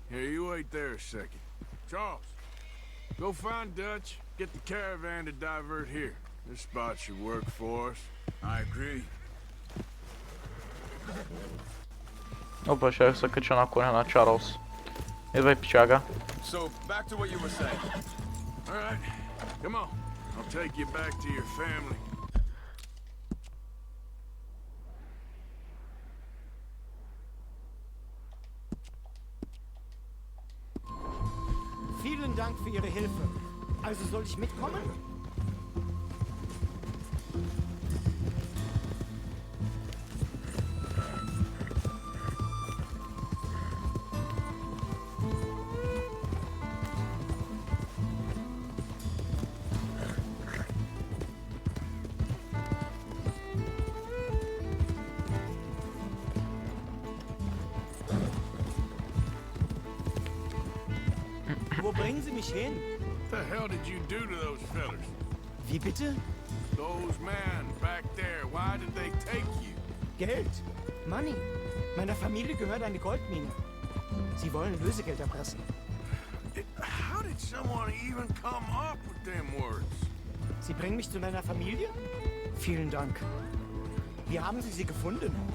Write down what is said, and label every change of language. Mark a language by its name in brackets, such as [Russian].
[English] Here, you wait there a second. Charles, go find Dutch. Get the caravan to divert here. This spot should work for us. I agree. [Bulgarian] Опа, ще се кача на коня на Чарлз. Идвай, пичага. [English] So, back to what you were saying. All right, come on. I'll take you back to your family. [German] Vielen Dank für Ihre Hilfe. Also soll ich mitkommen? Wo bringen Sie mich hin? [English] What the hell did you do to those fellas? [German] Wie bitte? [English] Those men back there, why did they take you? [German] Geld. Money. Meiner Familie gehört eine Goldmine. Sie wollen Lösegeld erpressen. [English] How did someone even come up with them words? [German] Sie bringen mich zu deiner Familie? Vielen Dank. Wie haben Sie sie gefunden?